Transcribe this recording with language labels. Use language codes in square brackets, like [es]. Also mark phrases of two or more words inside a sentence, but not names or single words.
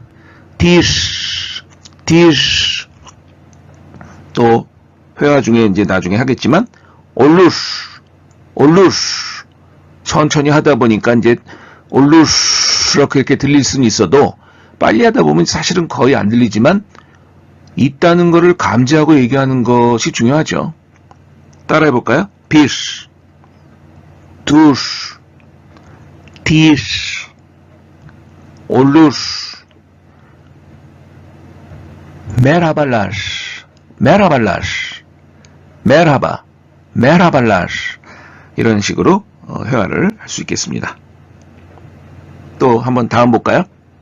[ko] 또 회화 중에 이제 나중에 하겠지만 올루스 천천히 하다 보니까 이제 올루스라고 이렇게 들릴 수는 있어도 빨리 하다 보면 사실은 거의 안 들리지만 있다는 거를 감지하고 얘기하는 것이 중요하죠. 따라해 볼까요? [tr] bir, dur, dir, olur, merhabalar, merhabalar, merhaba, merhabalar [ko] 이런 식으로 회화를 할 수 있겠습니다. 또 한번 다음 볼까요?